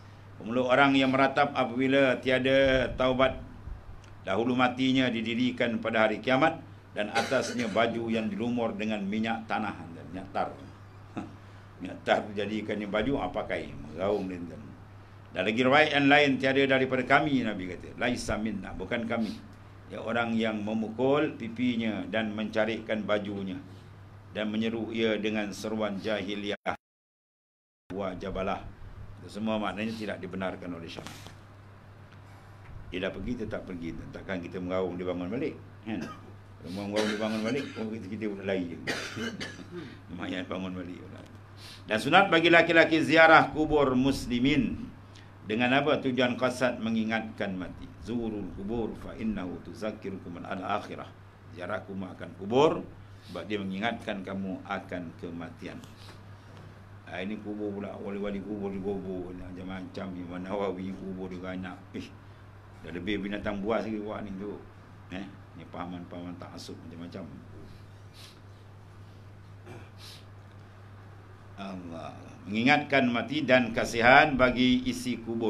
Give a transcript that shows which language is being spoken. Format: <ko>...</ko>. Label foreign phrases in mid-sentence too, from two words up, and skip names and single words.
<ms>Mulut orang yang meratap apabila tiada taubat, dahulu matinya didirikan pada hari kiamat, dan atasnya baju yang dilumur dengan minyak tanah dan minyak tar. Minyak tar dijadikannya baju, pakai meraung dan lagi riwayat yang lain, tiada daripada kami, Nabi kata,</ms> <ar>ليس منا,</ar> <ms>bukan kami, ya orang yang memukul pipinya dan mencarikan bajunya dan menyeru ia dengan seruan jahiliyah wa jabalah. Itu semua maknanya tidak dibenarkan oleh syariat. Dia dah pergi, tetap pergi. Takkan kita meraung dia bangun balik, kan? Kalau meraung dia bangun balik, kita boleh lari je. Mayat bangun balik. Dan sunat bagi laki-laki ziarah kubur muslimin dengan apa? Tujuan qasad mengingatkan mati.</ms> <ar>زوروا القبور فإنه تذكركم الآخرة.</ar> <ms>Ziarah kubur sebab dia mengingatkan kamu akan kematian. Ini kubur pula, wali-wali kubur digobor macam-macam. Imam Nawawi kubur dia banyak. Dah lebih binatang buas lagi buat ni tu. Ni pahaman-pahaman ta'assub macam-macam. Allah mengingatkan mati dan kasihan bagi isi kubur.</ms>